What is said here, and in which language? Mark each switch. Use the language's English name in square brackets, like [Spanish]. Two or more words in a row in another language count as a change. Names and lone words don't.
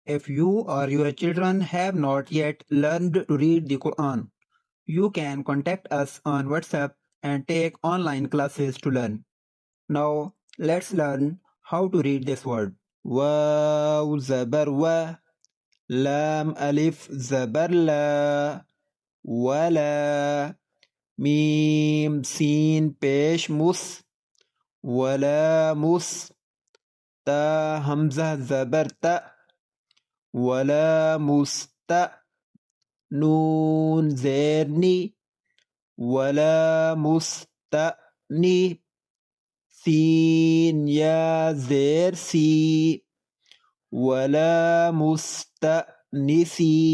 [English] If you or your children have not yet learned to read the Quran, you can contact us on WhatsApp and take online classes to learn. Now, let's learn how to read this word. [Urdu] واؤ زبر وا، لام الف زبر لا، ولا، میم سین پیش مُس، ولا مُس, تا حمزہ زبر تا ولا مست نون زیر نی ولا مستنی سین یا زیر سی ولا مستنسی